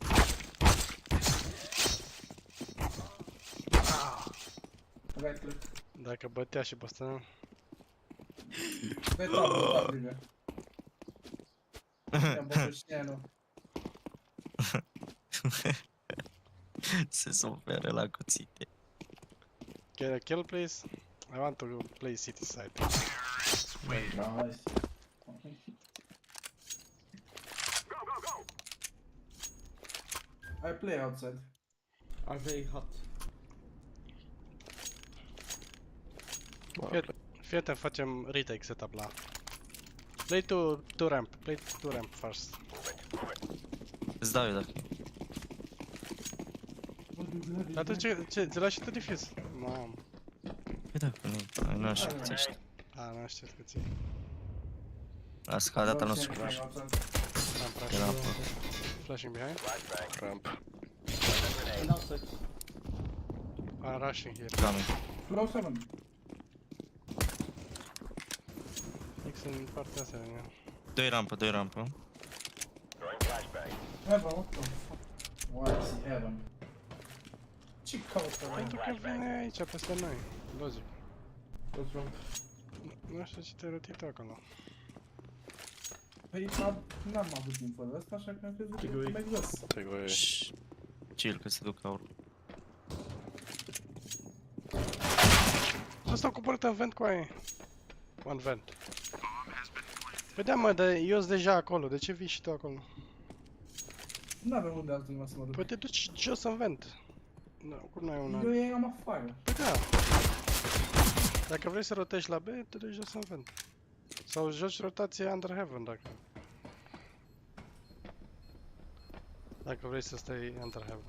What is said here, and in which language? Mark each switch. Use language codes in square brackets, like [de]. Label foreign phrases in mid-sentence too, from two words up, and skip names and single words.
[ro] Dacă bătea și pe ăsta... Stai top, Livia. Ia bătușneanu. Se oferă la cuțite. [en] Get a kill, please? I want to play city side. Nice. I play outside. Are very hot. [ro] Fii atent, facem [en] retake setup [ro] la... [en] Play to ramp, play to ramp first. [ro] Îți dau eu dacă... Dar tu ți l-ai și tu defuse? Mamă. Păi dacă nu aștepți. A, nu aștept că ții. Lasă că a dat al nostru flash. [en] Flashing behind. Ramp. Rushing here. Coming. Flow 7. [ro] în partea asta. Doi rampă, doi rampă. [en] Heaven, what the fuck? Why is he heaven? [ro] Ce caută ăla? Pentru că vine aici peste noi. Logic. [en] What's wrong? [ro] Nu știu ce te-ai rotit acolo. Păi n-am avut timp fără ăsta, așa că am crezut că merg jos. Chill că se duc aur. Ăsta a coborât în vent cu aia. [en] One vent. [ro] Păi da, mă, dar eu sunt deja acolo, de ce vii și tu acolo? N-avem unde altundeva să mă duc. Păi te duci jos în vent. Nu, cum n-ai un alt? Eu eram afară. Păi da. Dacă vrei să rotești la B, te duci jos în vent. Sau joci rotație [en] under heaven, [ro] dacă... Dacă vrei să stai [en] under heaven.